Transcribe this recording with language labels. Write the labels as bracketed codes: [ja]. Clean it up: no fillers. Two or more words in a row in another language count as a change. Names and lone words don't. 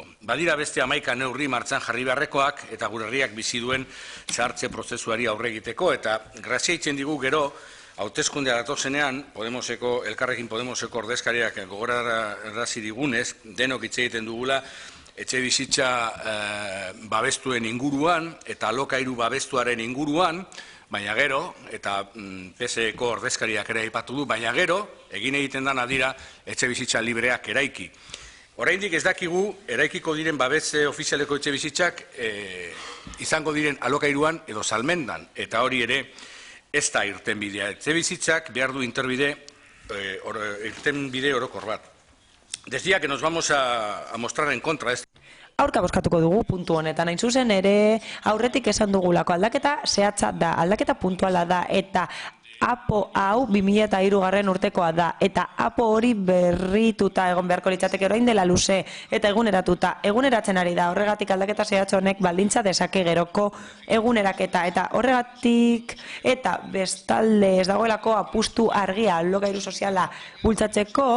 [eu] Badira beste 11 neurri martxan jarri beharrekoak eta gure herriak bizi duen zahartze prozesuari aurre egiteko eta grazia itzen digu gero hauteskundea datozenean, Elkarrekin Podemoseko ordezkariak gogorarazi digunez, denok hitz egiten dugula, etxe bizitza babestuen inguruan eta alokairu babestuaren inguruan, baina gero, eta PSeko ordezkariak ere aipatu du, baina gero, egin egiten dana dira etxe bizitza libreak eraiki. Oraindik ez dakigu, eraikiko diren babes ofizialeko etxe bizitzak izango diren alokairuan edo salmendan, eta hori ere, ez da irtenbidea. Etxe bizitzak behar du irtenbide orokor bat. [es] Decía que nos vamos a mostrar en contra. [eu] Aurka bozkatuko dugu puntu honetan, hain zuzen ere aurretik esan dugulako aldaketa zehatza da, aldaketa puntuala da eta APO hau 2003 urtekoa da eta APO hori berrituta egon beharko litzateke orain dela luze eta eguneratzen ari da, horregatik aldaketa zehatz honek baldintza dezake geroko eguneraketa eta horregatik eta bestalde ez dagoelako apustu argia alokairu soziala bultzatzeko.